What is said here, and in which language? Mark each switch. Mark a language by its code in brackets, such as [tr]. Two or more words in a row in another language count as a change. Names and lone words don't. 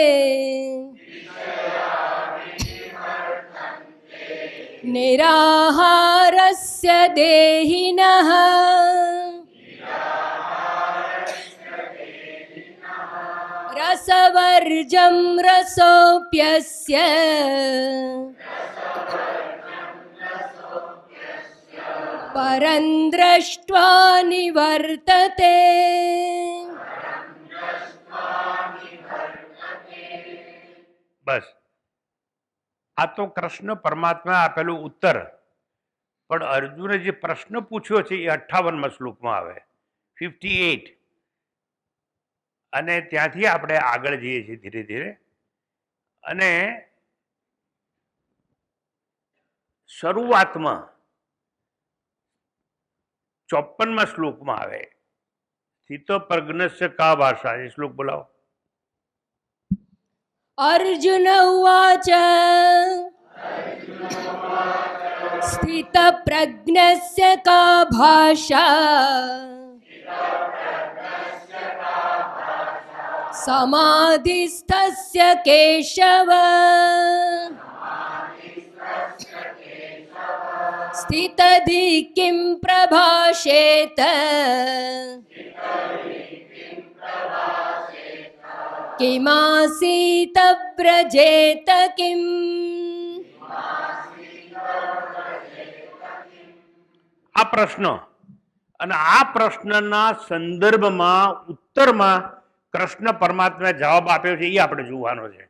[sa] निराहारस्य देहिनः रसवर्जं रसोऽप्यस्य परं दृष्ट्वा निवर्तते। [gu] બસ આ તો કૃષ્ણ પરમાત્મા આપેલું ઉત્તર. પણ અર્જુને જે પ્રશ્ન પૂછ્યો છે એ 58મા શ્લોકમાં આવે, 58. અને ત્યાંથી આપણે આગળ જઈએ છીએ ધીરે ધીરે. અને શરૂઆતમાં 54મા શ્લોકમાં આવે [sa] સ્થિત પ્રજ્ઞસ્ય કા ભાષા. [gu] એ શ્લોક બોલાવો. [sa] अर्जुन उवाच स्थितप्रज्ञस्य का भाषा समाधिस्थस्य केशव स्थितधि किं प्रभाषेत કિમાસીત વ્રજેત કિમ. [gu] આ પ્રશ્ન અને આ પ્રશ્નના સંદર્ભમાં ઉત્તરમાં કૃષ્ણ પરમાત્માએ જવાબ આપ્યો છે એ આપણે જોવાનો છે.